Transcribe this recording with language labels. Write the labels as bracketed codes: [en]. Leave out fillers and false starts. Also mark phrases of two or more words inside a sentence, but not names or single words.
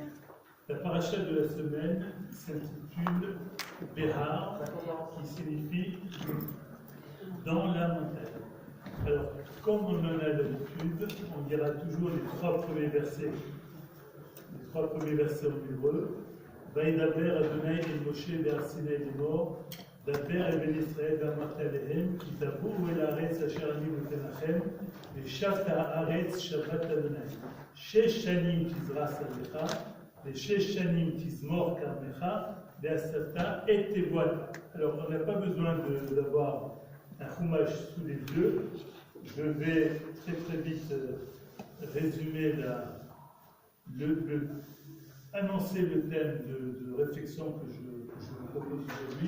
[fr] La paracha de la semaine s'intitule Behar, qui signifie dans la montagne. Alors, comme on en a l'habitude, on dira toujours les trois premiers versets en hébreu. [he] וידבר אדני אל משה בהר סיני לאמר דבר אל בני ישראל ואמרת אלהם כי תבאו אל הארץ אשר אני נתן לכם ושבתה הארץ שבת אדני. שש שנים תזרע עליך ושש שנים תזמר כרמך ועשית את תבואתה. [fr] Alors, on n'a pas besoin d'avoir un chumash sous les yeux. Je vais très vite résumer annoncer le thème de réflexion que je vous propose aujourd'hui.